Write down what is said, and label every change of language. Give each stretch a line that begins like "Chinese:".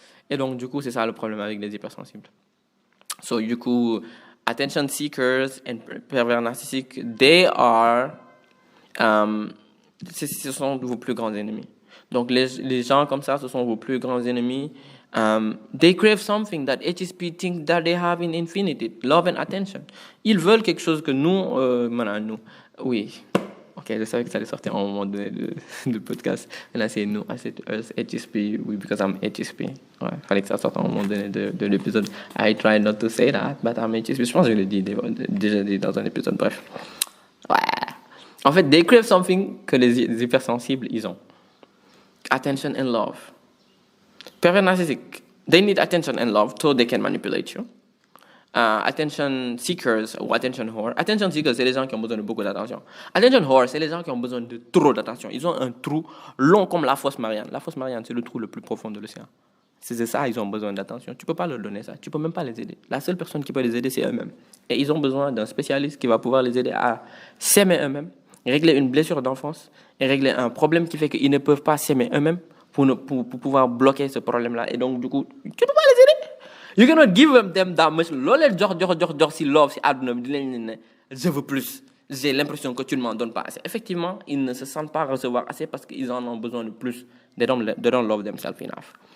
French: Et donc du coup c'est ça le problème avec les hypersensibles. So du coup
English: attention seekers and
French: pervers narcissiques,
English: they are
French: ce sont vos plus grands ennemis. Donc les gens comme ça, ce sont vos plus grands ennemis.
English: They crave something that HSP think that they have in infinity, love and attention.
French: Ils veulent quelque chose que nous, oui. Ok, je savais que ça allait sortir à un moment donné de podcast. Et là, c'est nous, HSP, oui,
English: because I'm HSP.
French: Ouais, fallait que ça sorte à un moment donné de l'épisode.
English: I try not to say that, but I'm HSP.
French: Je pense que je l'ai déjà dit dans un épisode, bref. Ouais. En fait,
English: they crave something
French: que les hypersensibles, ils ont.
English: Attention and love. Pervers narcissique, they need attention and love so they can manipulate you. Attention seekers ou attention whore.
French: Attention seekers, c'est les gens qui ont besoin de beaucoup d'attention. Attention whore, c'est les gens qui ont besoin de trop d'attention. Ils ont un trou long comme la fosse Marianne. La fosse Marianne, c'est le trou le plus profond de l'océan. C'est ça, ils ont besoin d'attention. Tu peux pas leur donner ça. Tu peux même pas les aider. La seule personne qui peut les aider, c'est eux-mêmes. Et ils ont besoin d'un spécialiste qui va pouvoir les aider à s'aimer eux-mêmes, régler une blessure d'enfance et régler un problème qui fait qu'ils ne peuvent pas s'aimer eux-mêmes pour pouvoir bloquer ce problème-là. Et donc, du coup, tu peux pas les aider.
English: You cannot give them that much.
Wolof: Si love, si aduna,
French: je veux plus. J'ai l'impression que tu ne m'en donnes pas assez. Effectivement, ils ne se sentent pas recevoir assez parce qu'ils en ont besoin de plus.
English: They don't love themselves enough.